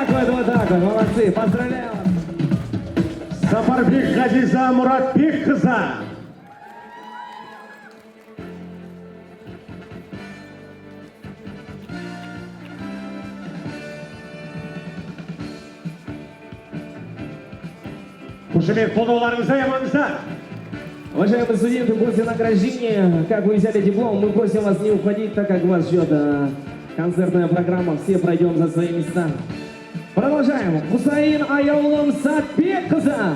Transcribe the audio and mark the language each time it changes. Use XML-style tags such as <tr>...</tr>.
<ru>Вот так вот, молодцы, поздравляю вас! Сапарбек Ғазиза Мұратбекқызы.</ru> <kk>Қошемет қолдауларыңызды аймаңыздар.</kk> <ru>Уважаемые студенты, после награждения, как вы взяли диплом, мы просим вас не уходить, так как вас ждет концертная программа. Все пройдем за свои места. Продолжаем. Хусаин Аяулым Сатбекқызы.</ru>